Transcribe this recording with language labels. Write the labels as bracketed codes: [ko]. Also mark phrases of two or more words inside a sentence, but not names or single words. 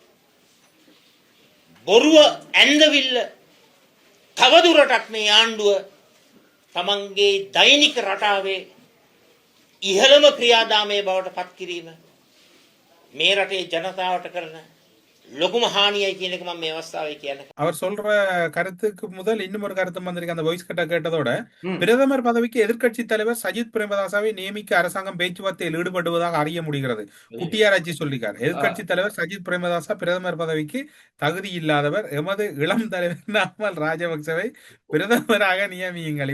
[si] බොරුව ඇන්දවිල්ල තවදුරටත් මේ ආණ්ඩුව තමන්ගේ දෛනික රටාවේ ඉහළම ක්‍රියාදාමයේ බවට පත් කිරීම මේ රටේ ජනතාවට කරන ලොකුම හානියයි කියන එක මම මේ අවස්ථාවේ කියන්න. [ta] அவர் சொல்ற கருத்துக்கு முதல் இன்னும் ஒரு கருத்து வந்திருக்கு. அந்த வாய்ஸ் கட்ட கேட்டதோட ம். பிரதமர் பதவிக்கு எதிர்க்கட்சி தலைவர் சஜித் பிரேமதாசாவை நியமிக்க அரசாங்கம் பேச்சுவார்த்தையில் ஈடுபடுவதாக அறிய முடிகிறது. குட்டியாராச்சி சொல்லிக்கார். எதிர்க்கட்சி தலைவர் சஜித் பிரேமதாசா பிரதமர் பதவிக்கு தகுதி இல்லாதவர். எமது இளம் தலைவர் நாமல் ராஜபக்சவை பிரதமராக நியமியுங்கள்.